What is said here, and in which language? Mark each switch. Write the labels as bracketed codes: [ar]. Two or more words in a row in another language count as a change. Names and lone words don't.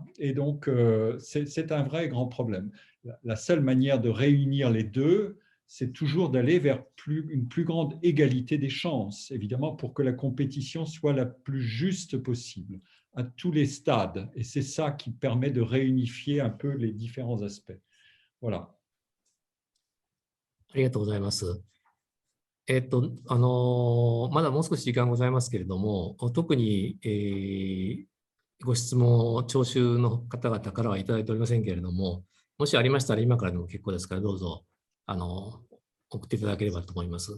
[fr] Et donc, c'est un vrai grand problème. La seule manière de réunir les deux, c'est toujours d'aller vers une plus grande égalité des chances, évidemment, pour que la compétition soit la plus juste possible à tous les stades. Et c'est ça qui permet de réunifier un peu les différents aspects. Voilà. [ja] ありがとうございます。まだもう少し時間ございますけれども、特に、ご質問を聴衆の方々からはいただいておりませんけれども、もしありましたら今からでも結構ですから、どうぞ送っていただければと思います。